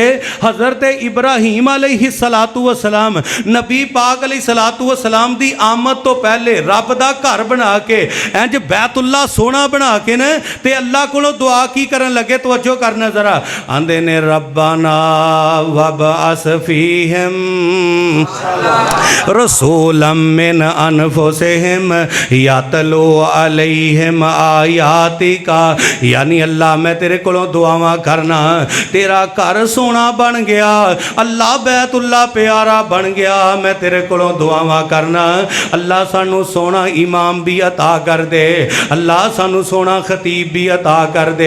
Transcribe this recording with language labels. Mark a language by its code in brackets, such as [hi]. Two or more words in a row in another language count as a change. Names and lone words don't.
[pa] حضرت ابراہیم علیہ الصلوٰۃ والسلام نبی پاک علیہ الصلوٰۃ والسلام دی آمد توں پہلے رب دا گھر بنا کے انج بیت اللہ سونا سوہنا بنا کے نہ تے اللہ کولوں دعا کی کرن لگے، توجہ کرنا ذرا. آندے نے [ar] ربنا وابعث فيهم رسولا من أنفسهم يتلو عليهم آياتك. [pa] یعنی اللہ میں تیرے کولوں دعاواں کرنا، تیرا گھر سوہنا بن گیا، اللہ بیت اللہ پیارا بن گیا، میں تیرے کولوں دعاواں کرنا اللہ سانوں سوہنا امام وی عطا کر دے، اللہ سانوں سوہنا خطیب وی عطا کر دے.